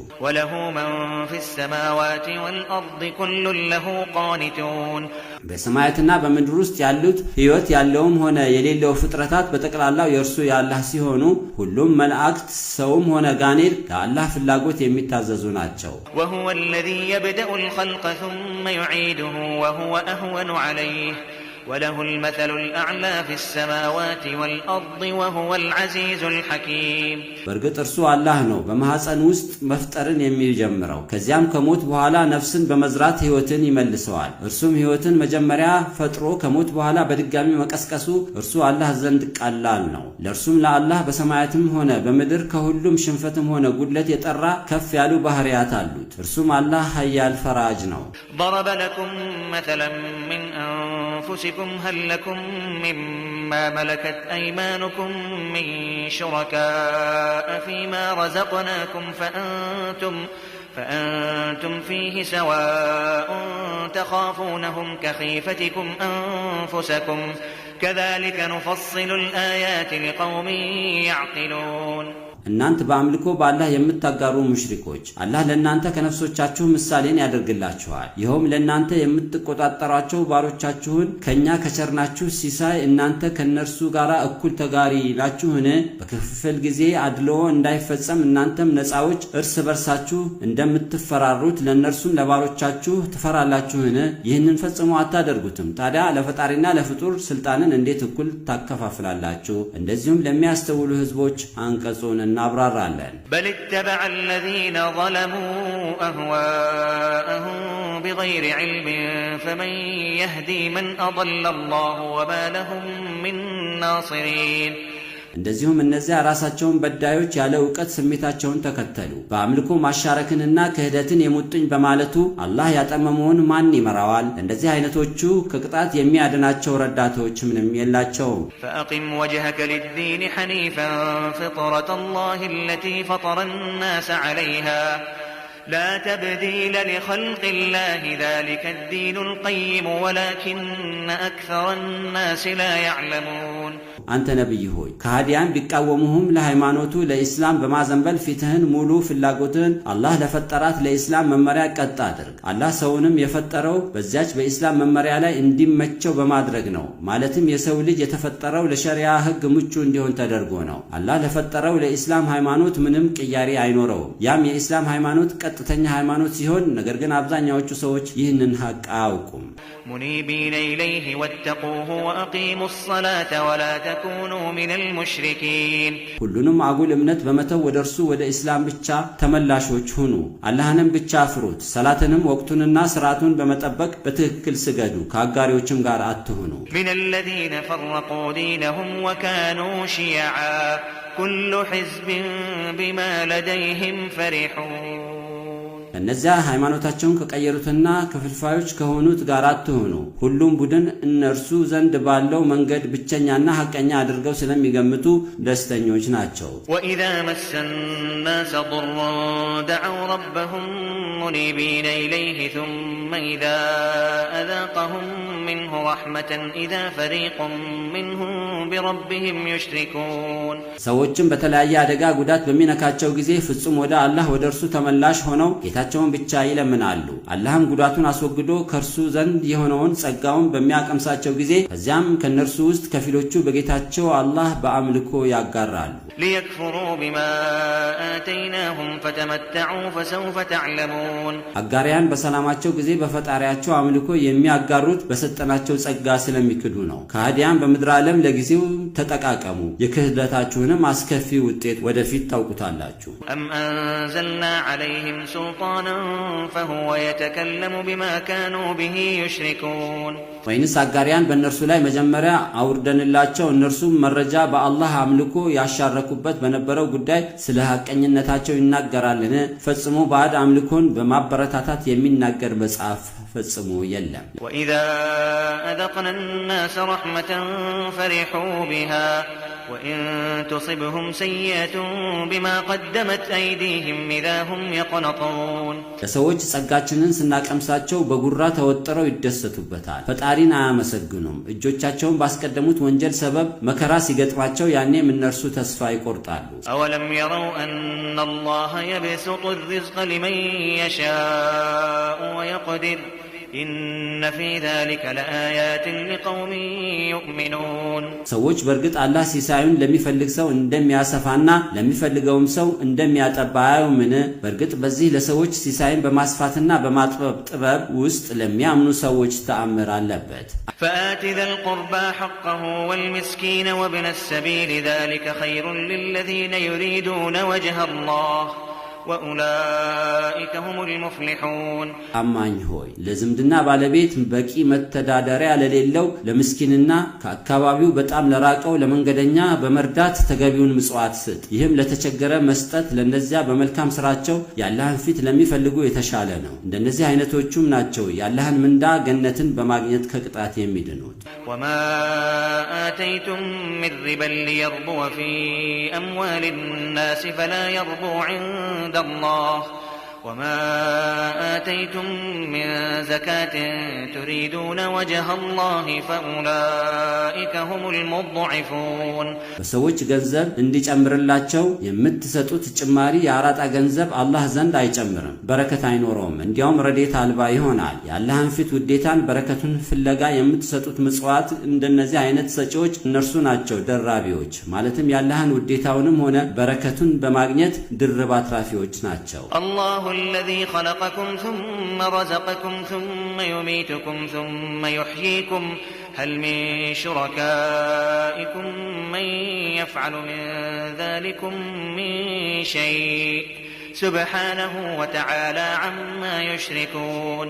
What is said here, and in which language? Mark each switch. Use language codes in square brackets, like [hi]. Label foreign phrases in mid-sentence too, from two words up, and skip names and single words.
[ar] وله من في السماوات والأرض كل له قانتون [am] በሰማያትና በምድር ውስጥ ያሉት ህይወት ያለውም ሆነ የሌለው ፍጥረታት በተቀላላው የእርሱ ያላህ ሲሆኑ ሁሉም መላእክት ሰውም ሆነ ጋኔል ለአላህ ፍላጎት የሚታዘዙ ናቸው [ar] وهو الذي يبدأ الخلق ثم يعيده وهو أهون عليه وله المثل الأعلى في السماوات والأرض وهو العزيز الحكيم [am] በርግጥ እርሱ አላህ ነው በማህፀን ውስጥ መፍጠርን የሚጀምረው ከዚያም ከሞት በኋላ ነፍስን በመዝራት ህይወትን ይመልሰዋል እርሱም ህይወትን መጀመሪያ ፈጥሮ ከሞት በኋላ በድጋሚ መቀስቀሱ እርሱ አላህ ዘንድ ቀላል ነው ለእርሱም ለአላህ በሰማያትም ሆነ በምድር ከሁሉም ሽንፈትም ሆነ ጉድለት የጠራ ከፍ ያሉ ባህሪያት አሉት እርሱም አላህ ኃያል ፈራጅ ነው [ar] ضرب لكم مثلا من أنفسكم هل لكم مما ملكت أيمانكم من شركاء فيما رزقناكم فأنتم فيه سواء تخافونهم كخيفتكم أنفسكم كذلك نفصل الآيات لقوم يعقلون [am] እናንተ በአምልኮ በአላህ የምትጋሩ ሙሽሪኮች አላህ ለእናንተ ከነፍሶቻችሁ ምሳሌን ያደርግላችኋል ይሄውም ለእናንተ የምትቆጣጣራቸው ባሮቻችሁን ከኛ ከቸርናችሁ ሲሳይ እናንተ ከነርሱ ጋር እኩል ተጋሪ ይላችሁን በክፍል ጊዜ አድሎ እንዳይፈጸም እናንተም ነፃዎች እርስ በርሳችሁ እንደምትፈራሩት ለነርሱም ለባሮቻችሁ ትፈራላችሁን ይህንን ፈጽሞ አታደርጉትም ታዲያ ለፈጣሪና ለፍጡር ስልጣንን እንዴት እኩል ታከፋፍላላችሁ እንደዚሁም ለሚያስተውሉ ህዝቦች አንቀጹን እናብራራለን [ar] بل اتبع الذين ظلموا أهواءهم بغير علم فمن يهدي من أضل الله وما لهم من ناصرين [am] እንደዚሁም እነዚያ ራሳቸውን በዳዮች ያለ ዕውቀት ስሜታቸውን ተከተሉ በአምልኮ ማሻረክንና ክህደትን የሙጥኝ በማለቱ አላህ ያጠመመውን ማን ይመራዋል እንደዚህ አይነቶቹ ከቅጣት የሚያድናቸው ረዳቶች ምንም የላቸው [ar] فأقم وجهك للدين حنيفا فطرة الله التي فطر الناس عليها لا تبديل لخلق الله ذلك الدين القيم ولكن أكثر الناس لا يعلمون [am] አንተ ነብይ ሆይ ከሃዲያን ቢቃወሙህም ለሃይማኖቱ ለኢስላም በማዘንበል ፊትህን ሙሉ ፍላጎትን አላህ ለፈጠራት ለኢስላም መመሪያ ቀጥ አድርግ አላህ ሰውንም የፈጠረው በዚያች በኢስላም መመሪያ ላይ እንዲመቸው በማድረግ ነው ማለትም የሰው ልጅ የተፈጠረው ለሸሪዓ ህግ ምቹ እንዲሆን ተደርጎ ነው አላህ ለፈጠረው ለኢስላም ሃይማኖት ምንም ቅያሪ አይኖረውም ያም የኢስላም ሃይማኖት ቀጥተኛ ሃይማኖት ሲሆን ነገር ግን አብዛኛዎቹ ሰዎች ይህንን ሐቅ አያውቁም [ar] منيبين إليه واتقوه وأقيموا الصلاة ولا تكونوا من المشركين [am] ሁሉንም አጉል እምነት በመተው ወደ እርሱ ወደ ኢስላም ብቻ ተመላሾች ሁኑ አላህንም ብቻ ፍሩት ሰላትንም ወቅቱንና ስርዓቱን በመጠበቅ በትክክል ስገዱ ከአጋሪዎችም ጋር አትሁኑ [ar] من الذين فرقوا دينهم وكانوا شيعا كل حزب بما لديهم فرحون [am] እነዚያ ሃይማኖታቸውን ከቀየሩትና ክፍልፋዮች ከሆኑት ጋር አትሁኑ ሁሉም ቡድን እነርሱ ዘንድ ባለው መንገድ ብቸኛና ሐቀኛ አድርገው ስለሚገምቱ ደስተኞች ናቸው [ar] وإذا مس الناس ضر دعوا ربهم منيبين إليه ثم إذا أذاقهم منه رحمة إذا فريق منهم بربهم يشركون [am] ሰዎችም በተለያየ አደጋ ጉዳት በሚነካቸው ጊዜ ፍጹም ወደ አላህ ወደ እርሱ ተመላሽ ሆነው ጌታቸውን ብቻ ይለምናሉ አላህም ጉዳቱን አስወግዶ ከርሱ ዘንድ የሆነውን ጸጋውን በሚያቀምሳቸው ጊዜ ከዚያም ከነርሱ ውስጥ ከፊሎቹ በጌታቸው አላህ በአምልኮ ያጋራሉ [ar] ليكفروا بما آتيناهم فتمتعوا فسوف تعلمون [am] አጋሪያን በሰላማቸው ጊዜ በፈጣሪያቸው አምልኮ የሚያጋሩት በሰጠናቸው ጸጋ ስለሚክዱ ነው ከሃዲያን በምድር ዓለም ለጊዜው ተጠቃቀሙ የክህደታችሁንም አስከፊ ውጤት ወደፊት ታውቁታላችሁ [ar] أم أنزلنا عليهم سلطانا فهو يتكلم بما كانوا به يشركون [am] ወይንስ አጋሪያን በእነርሱ ላይ መጀመሪያ አውርደንላቸው እነርሱም መረጃ በአላህ አምልኮ ያሻረኩበት በነበረው ጉዳይ ስለ ሐቀኝነታቸው ይናገራልን ፈጽሞ ባዕድ አምልኮን በማበረታታት የሚናገር መጽሐፍ ፈጽሞ የለም [ar] وإذا أذقنا الناس رحمة فرحوا بها وإن تصبهم سيئة بما قدمت أيديهم إذا هم يقنطون [am] ለሰዎች ጸጋችንን ስናቀምሳቸው በጉራ ተወጥረው ይደሰቱበታል። ፈጣሪን አያመሰግኑም። እጆቻቸውን ባስቀደሙት ወንጀል ሰበብ መከራ ሲገጥማቸው ያኔም እነርሱ ተስፋ ይቆርጣሉ። [ar] أولم يروا أن الله يبسط الرزق لمن يشاء ويقدر إن في ذلك لآيات لقوم يؤمنون [am] ሰዎች በርግጥ አላህ ሲሳዩን ለሚፈልግ ሰው እንደሚያሰፋና ለሚፈልገውም ሰው እንደሚያጠባ አያዩምን? በርግጥ በዚህ ለሰዎች ሲሳይን በማስፋትና በማጥበብ ጥበብ ውስጥ ለሚያምኑ ሰዎች ተአምር አለበት። [ar] فآت ذا القربى حقه والمسكين وابن السبيل ذلك خير للذين يريدون وجه الله وأولئك هم المفلحون [am] አማኝ ሆይ ለዝምድና ባለቤት በቂ መተዳደሪያ ለሌለው ለምስኪንና ከአካባቢው በጣም ለራቀው ለመንገደኛ በመርዳት ተገቢውን ምጽዋት ስጥ። ይህም ለተቸገረ መስጠት ለነዚያ በመልካም ስራቸው ያላህን ፊት ለሚፈልጉ የተሻለ ነው። እንደነዚህ አይነቶቹም ናቸው ያላህን ምንዳ ገነትን በማግኘት ከቅጣት የሚድኑት። [ar] وما آتيتم من ربا ليربو في أموال الناس فلا يربو عند الله وما آتيتم من زكاة تريدون وجه الله فأولئك هم المضعفون [am] በሰዎች ገንዘብ እንዲጨምርላቸው የምትሰጡት ጭማሪ የአራጣ ገንዘብ አላህ ዘንድ አይጨምርም፣ በረከት አይኖረውም፣ እንዲያውም ረድኤት አልባ ይሆናል። የአላህን ፊት ውዴታን በረከቱን ፍለጋ የምትሰጡት ምጽዋት እንደነዚህ አይነት ሰጪዎች እነርሱ ናቸው ደራቢዎች፣ ማለትም የአላህን ውዴታውንም ሆነ በረከቱን በማግኘት ድርብ አትራፊዎች ናቸው። [ar] الله الذي خلقكم ثم رزقكم ثم يميتكم ثم يحييكم هل من شركائكم من يفعل من ذلكم من شيء سبحانه وتعالى عما يشركون